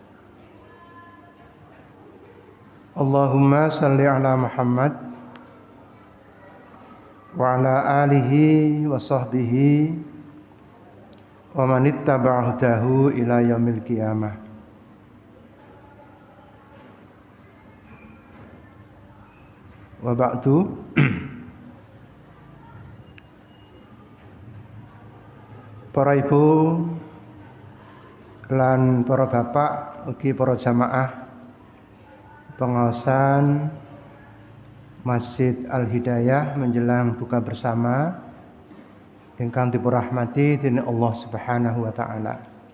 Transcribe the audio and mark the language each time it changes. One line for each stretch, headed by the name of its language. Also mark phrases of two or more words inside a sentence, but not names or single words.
Arabic: اللهم صل على محمد وعلى آله وصحبه ومن اتبع هداه إلى يوم القيامة. وبعد.
Javanese: Para ibu lan para bapak ugi para jamaah pengaosan Masjid Al-Hidayah menjelang buka bersama ingkang dipurahmati dening Allah
Arabic: سبحانه وتعالى.